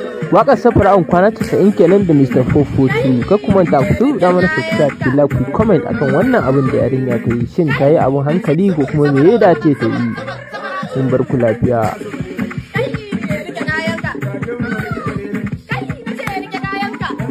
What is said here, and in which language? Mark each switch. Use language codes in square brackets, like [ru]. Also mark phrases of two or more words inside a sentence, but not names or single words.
[ha] Waƙar Safara'un kwana casa'in kenan da Mister four four two. Kar ku manta ku surbuɗa mana subscribe, ku like, ku comment akan wannan abin da yarinya ta yi. Shin ta yi abin hankali ko kuma me ya dace ta yi? Mun bar ku lafiya. Kai, rike kayanka. Kai, nace rike kayanka.